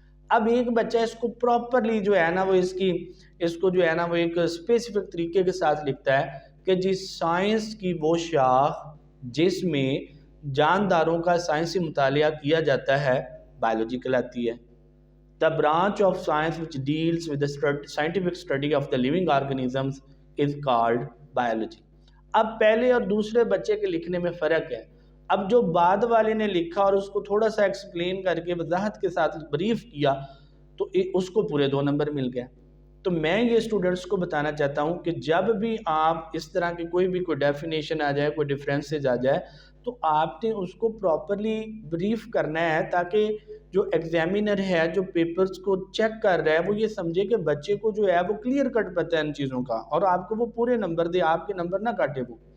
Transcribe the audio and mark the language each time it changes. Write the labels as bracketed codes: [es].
[ur] اب ایک بچہ اس کو پراپرلی جو ہے نا وہ اس کو جو ہے نا وہ ایک اسپیسیفک طریقے کے ساتھ لکھتا ہے کہ جی سائنس کی وہ شاخ جس میں جانداروں کا سائنسی مطالعہ کیا جاتا ہے بایولوجی کہلاتی ہے. [en] The branch of science which deals with the scientific study of the living organisms is called biology. [ur] اب پہلے اور دوسرے بچے کے لکھنے میں فرق ہے. اب جو بعد والے نے لکھا اور اس کو تھوڑا سا ایکسپلین کر کے وضاحت کے ساتھ بریف کیا تو اس کو پورے 2 نمبر مل گئے. تو میں یہ اسٹوڈنٹس کو بتانا چاہتا ہوں کہ جب بھی آپ اس طرح کی کوئی ڈیفینیشن آ جائے، کوئی ڈیفرنسز آ جائے، تو آپ نے اس کو پراپرلی بریف کرنا ہے تاکہ جو ایگزامینر ہے، جو پیپرز کو چیک کر رہا ہے، وہ یہ سمجھے کہ بچے کو جو ہے وہ کلیئر کٹ پتہ ہے ان چیزوں کا، اور آپ کو وہ پورے نمبر دے، آپ کے نمبر نہ کاٹے وہ.